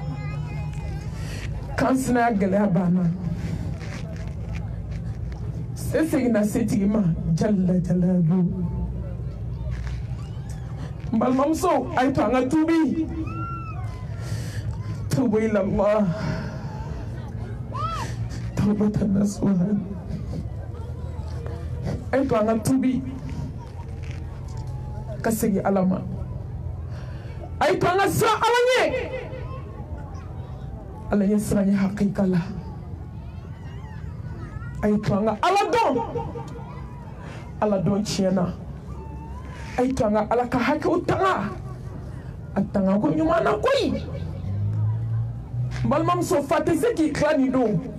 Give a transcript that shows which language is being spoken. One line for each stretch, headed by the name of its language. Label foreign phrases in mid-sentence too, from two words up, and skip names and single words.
Bambara: kan sinaya gɛlɛya banna se seginna setigi ma
Arabic: جل جلاله
Bambara: balimamuso a ye to an ka tuubi
Arabic: توبوا إلى الله توبة نصوحا
Bambara: a ye to an ka tuubi ka segin Ala ma a ye to an ka siran Ala ɲɛ Ala ɲɛ siran ye hakika la a ye to an ka Ala dɔn Ala dɔn tiɲɛna a ye to an ka Ala ka hakɛw tanga a tanga ko ɲuman na koyi balimamuso fa tɛ se k'i tila nin don